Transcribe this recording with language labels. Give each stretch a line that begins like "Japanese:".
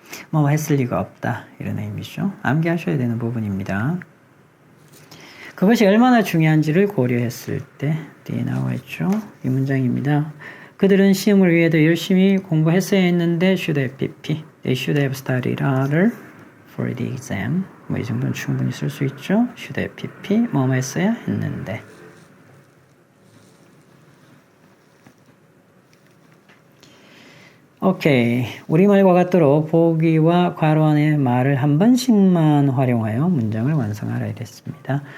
Korean: 뭐 했을 리가 없다 이런 의미죠. 암기하셔야 되는 부분입니다. 그것이 얼마나 중요한지를 고려했을 때 뒤에 나와 있죠. 이 문장입니다. 그들은 시험을 위해도 열심히 공부했어야 했는데 should have pp.
English: They should have studied harder for the exam.
Korean: 뭐 이 정도는 충분히 쓸 수 있죠. should have pp. 뭐 했어야 했는데. 오케이. 우리말과 같도록 보기와 괄호 안의 말을 한 번씩만 활용하여 문장을 완성하라 이랬습니다.